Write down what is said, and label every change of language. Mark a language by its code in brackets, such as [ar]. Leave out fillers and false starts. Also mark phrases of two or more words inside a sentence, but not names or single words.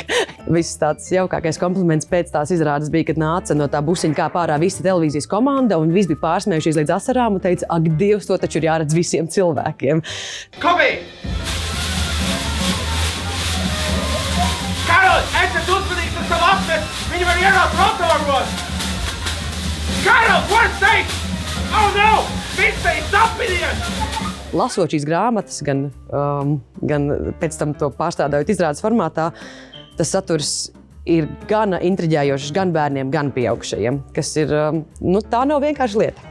[lv] Viss tāds jaukākais kompliments pēc tās izrādes bija, kad nāca no tā busiņa kāp ārā visa televīzijas komanda un visi bija pārsmējušies līdz asarām un teica, ak, Dievs, to taču ir jāredz visiem cilvēkiem. Kobi! Karol, esi uzmanīgs ar savu apmet! Viņi var ienākt rotoros! [en] Karol, what's that? Oh no! [lv] Lasot šīs grāmatas, gan pēc tam to pārstrādājot izrādes formātā, tas saturs ir gan intriģējošs gan bērniem, gan pieaugušajiem, kas ir, tā nav vienkārši lieta.